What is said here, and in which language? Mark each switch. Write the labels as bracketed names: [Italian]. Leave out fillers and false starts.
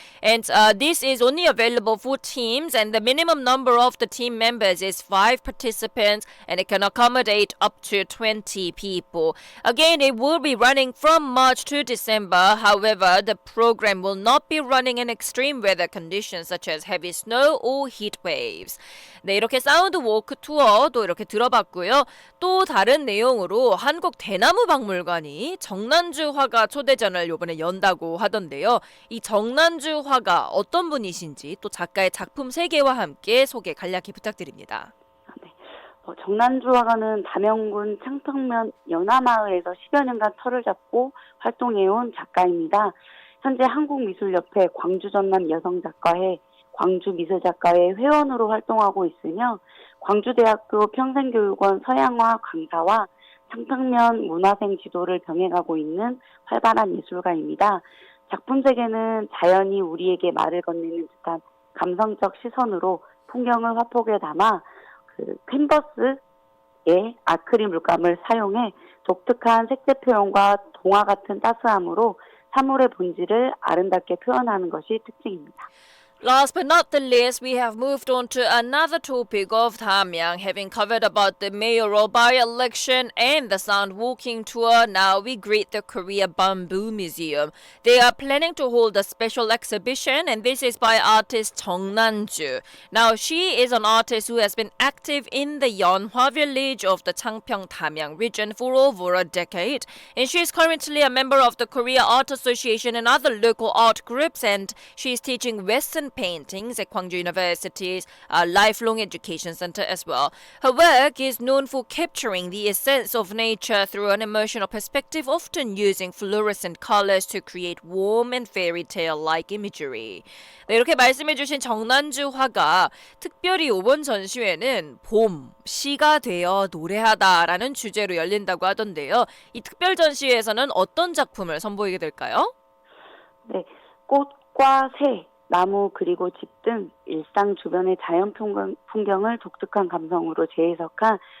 [English] And this is only available for teams, and the minimum number of the team members is 5 participants, and it can accommodate up to 20 people. Again, it will be running from March to December. However, the program will not be running in extreme weather conditions such as heavy snow or heat waves. [Korean] 네, 이렇게 사운드 워크 투어도 이렇게 들어봤고요. 또 다른 내용으로 한국 대나무 박물관이 정난주 화가 초대전을 이번에 연다고 하던데요. 이 정난주 화가 어떤 분이신지 또 작가의 작품 세계와 함께 소개 간략히 부탁드립니다. 네. 정난주 화가는 담양군 창평면 연화마을에서 10여 년간 터를 잡고 활동해온 작가입니다. 현재 한국미술협회 광주전남 여성작가회 광주미술작가회 회원으로 활동하고 있으며 광주대학교 평생교육원 서양화 강사와 창평면 문화생 지도를 병행하고 있는 활발한 예술가입니다. 작품 세계는 자연이 우리에게 말을 건네는 듯한 감성적 시선으로 풍경을 화폭에 담아 캔버스에 아크릴 물감을 사용해 독특한 색채 표현과 동화 같은 따스함으로 사물의 본질을 아름답게 표현하는 것이 특징입니다. [English] Last but not the least, we have moved on to another topic of Damyang. Having covered about the mayoral by-election and the sound walking tour, now we greet the Korea Bamboo Museum. They are planning to hold a special exhibition, and this is by artist Jung Nan-ju. Now, she is an artist who has been active in the Yeonhwa village of the Changpyeong Damyang region for over a decade, and she is currently a member of the Korea Art Association and other local art groups, and she is teaching Western paintings at Gwangju University's Lifelong Education Center as well. Her work is known for capturing the essence of nature through an emotional perspective, often using fluorescent colors to create warm and fairy tale-like imagery. [Korean] 네, 이렇게 말씀해주신 정난주 화가 특별히 이번 전시회는 봄, 시가 되어 노래하다라는 주제로 열린다고 하던데요. 이 특별 전시회에서는 어떤 작품을 선보이게 될까요? 네, 꽃과 새, 나무 그리고 집 등 일상 주변의 자연 풍경을 독특한 감성으로 재해석한